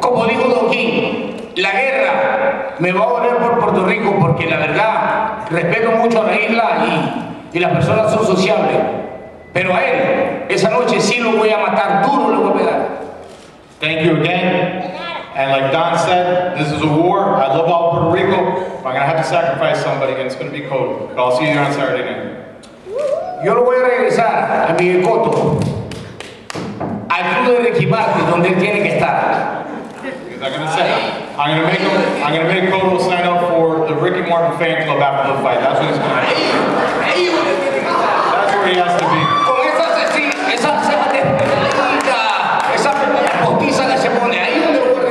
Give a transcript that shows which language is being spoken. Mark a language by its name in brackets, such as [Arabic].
[Spanish] Como dijo Don King, la guerra me va a doler por Puerto Rico porque la verdad respeto mucho a la isla y las personas son sociables. Pero a él, esa noche sí lo voy a matar, duro le voy a pegar. [English] Thank you again. And like Don said, this is a war. I love all Puerto Rico. I'm going to have to sacrifice somebody, and it's going to be Cotto. But I'll see you there on Saturday night. [Spanish] Yo lo voy a regresar a Miguel Cotto Ricky Martin donde él tiene que estar. [English] I'm gonna make Cotto sign up for the Ricky Martin fan club after the fight. That's what he's gonna do. That's where he has to be. [Spanish] Con esa ceja despeinada, esa postiza que se pone ahí donde lo